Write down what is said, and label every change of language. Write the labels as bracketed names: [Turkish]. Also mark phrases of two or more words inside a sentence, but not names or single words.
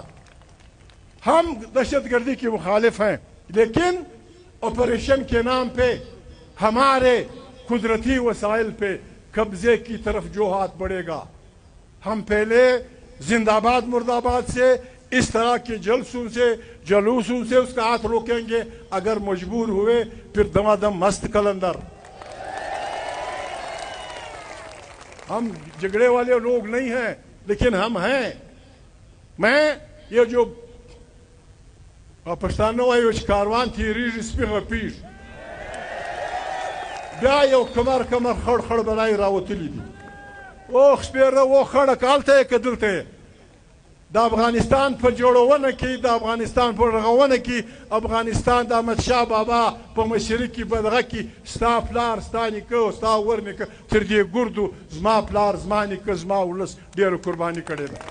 [Urdu] ہم دہشت گردی کے مخالف ہیں، لیکن آپریشن کے نام پہ ہمارے قدرتی وسائل پہ قبضے کی طرف جو ہاتھ بڑھے گا، ہم پہلے زندہ آباد مرد آباد سے اس طرح کے جلوسوں سے اس کا ہاتھ روکیں گے. اگر مجبور ہوئے پھر دمادم مست کلندر. ہم جھگڑے والے لوگ نہیں ہیں لیکن ہم ہیں. میں یہ جو [Pashto] پښتانه وایي چې کاروان تیریږي سپي غپیږي، بیا یو کمر خړ خړ بلای راوتلی دي. اوخ سپیره و خړک هلته یې که دلته یې. د افغانستان په جوړونه کې، د افغانستان په رغونه کې، افغانستان د احمدشاه بابا په مشري کې، په دغه کې ستا پلار، ستا نیکه، ستا ورنیکه، تر دې ګردو زما پلار، زما نیکه، زما ولس ډېره قرباني کړې ده.